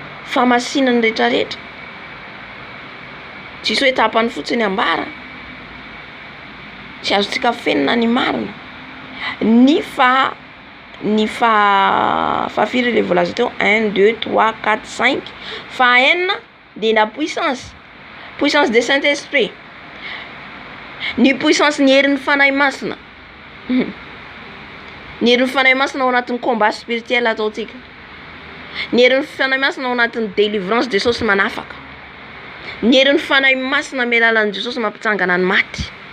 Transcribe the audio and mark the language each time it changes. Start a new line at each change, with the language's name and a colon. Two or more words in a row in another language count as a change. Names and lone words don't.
Malagasy: famasinany rehetrarehetra tsisy hoe tapany fotsiny ambara tsy azontsika fenina ny marina ny fahafiry le voalaza teo 1 2 3 4 5 fa enina
French: de la puissance de Saint-Esprit
Malagasy: ny puissance ny herin'ny fanahy masina ny herin'ny fanahy masina ao anatin'ny
French: combat spirituel
Malagasy: ataotsika ny herin'ny fanahy masina ao anatin'ny
French: délivrance de
Malagasy: Jesosy manafaka ny herin'ny fanahy masina amin'ny alalan'i Jesosy mampitsangana ny maty